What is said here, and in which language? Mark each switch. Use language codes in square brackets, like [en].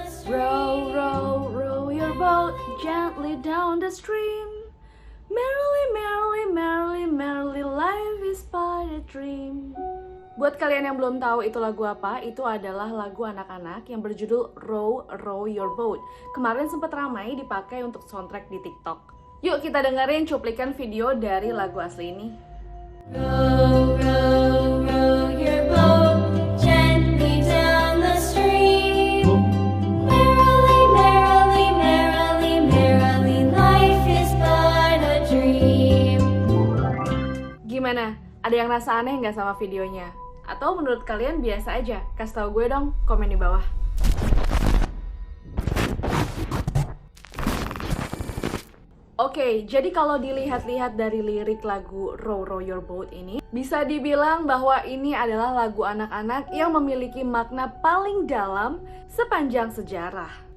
[en] Row, row, row your boat gently down the stream. Merrily, merrily, merrily, merrily, life is but a dream. [id] Buat kalian yang belum tahu itu lagu apa, itu adalah lagu anak-anak yang berjudul Row, Row Your Boat. Kemarin sempat ramai dipakai untuk soundtrack di TikTok. Yuk kita dengerin cuplikan video dari lagu asli ini. [en] Row, row, row your boat gently down the stream. Merrily, merrily, merrily, merrily, life is but a dream. [id] Gimana? Ada yang rasa aneh nggak sama videonya? Atau menurut kalian biasa aja? Kasih tau gue dong, komen di bawah. Oke, jadi kalau dilihat-lihat dari lirik lagu Row Row Your Boat ini, bisa dibilang bahwa ini adalah lagu anak-anak yang memiliki makna paling dalam sepanjang sejarah.